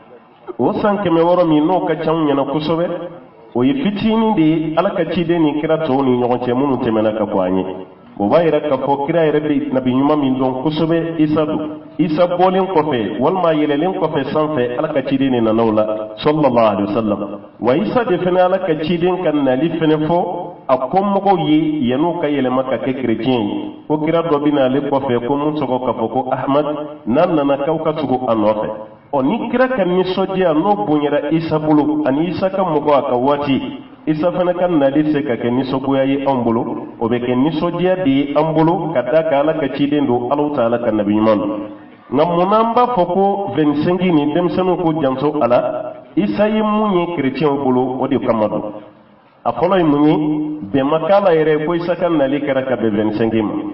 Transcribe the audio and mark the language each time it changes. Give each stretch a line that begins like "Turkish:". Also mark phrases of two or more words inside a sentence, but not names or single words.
Bambara: o san 600 min n'o ka ca ɲɛna kosɛbɛ o ye fitinin de ye ala ka ciden ni kira tɔw ni ɲɔgɔn cɛ minnu tɛmɛna ka kɔ an ye o b'a yira k'a fɔ kira yɛrɛ bɛ nabi ɲuman min dɔn kosɛbɛ Isa don Isa bɔlen kɔfɛ walima yɛlɛlen kɔfɛ sanfɛ ala ka ciden ni nana o la
Arabic: صلى الله عليه وسلم
Bambara: wa Isa de fana ala ka ciden ka nali fana fɔ a ko mɔgɔw ye yan'u ka yɛlɛma ka kɛ kerecɛn ye ko kira dɔ bɛ na ale kɔfɛ ko mun tɔgɔ k'a fɔ ko Ahmad n'a nana k'aw ka tugu a nɔfɛ ni kira ka nisɔndiya n'o bonyara Isa bolo ani Isa ka mɔgɔ a ka waati Isa fana ka nali se ka kɛ nisɔngoya ye anw bolo o bɛ kɛ nisɔndiya de ye an bolo ka da ka ala ka ciden don Alahu Taala ka nabi ɲuman don nka munna an b'a fɔ ko 25 ni denmisɛnninw ko janto a la Isa ye mun ye kerecɛnw bolo o de kama don a fɔlɔ ye mun ye bɛn ma k'a la yɛrɛ ko Isa ka nali kɛra ka bɛn 25 ma